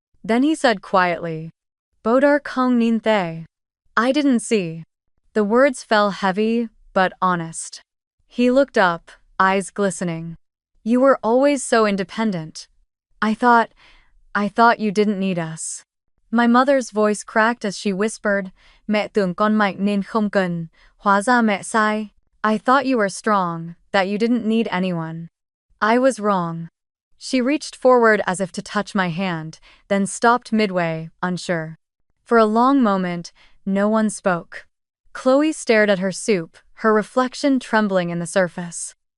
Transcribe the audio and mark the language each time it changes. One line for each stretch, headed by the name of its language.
English: Then he said quietly, Bodar kong nin thay. I didn't see. The words fell heavy, but honest. He looked up, eyes glistening. You were always so independent. I thought you didn't need us. My mother's voice cracked as she whispered,
Vietnamese: Mẹ tưởng con mạnh nên không cần, hóa ra mẹ sai.
English: I thought you were strong, that you didn't need anyone. I was wrong. She reached forward as if to touch my hand, then stopped midway, unsure. For a long moment, no one spoke. Chloe stared at her soup, her reflection trembling in the surface.